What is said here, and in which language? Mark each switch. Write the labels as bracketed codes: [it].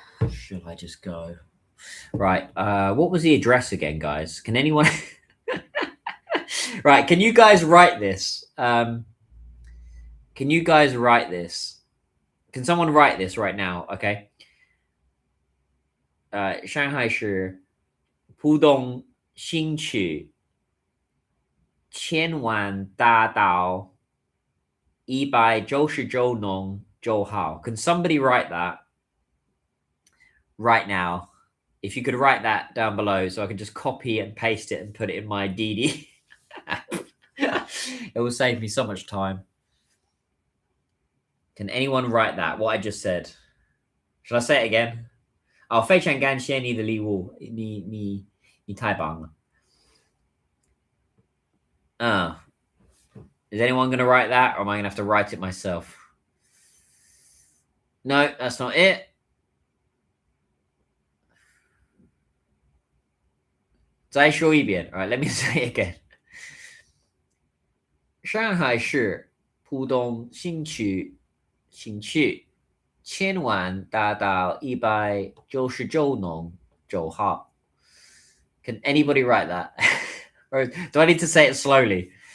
[en] Should I just go? Right. What was the address again, guys? Can anyone Right, can you guys write this? Can you guys write this? Can someone write this right now? Okay. [zh] Shanghai 市浦东新区千万大道199弄9号. [en] Can somebody write that right now? If you could write that down below so I can just copy and paste it and put it in my Didi. It will save me so much time. Can anyone write that? What I just said? Should I say it again? [zh] 哦，非常感谢你的礼物，你太棒了。 [en] Is anyone going to write that, or am I going to have to write it myself? No, that's not it. [zh] 再说一遍. [en] All right, let me say it again. [zh] 上海市浦东新区千万大道199弄9号. [en] Can anybody write that? Or do I need to say it slowly?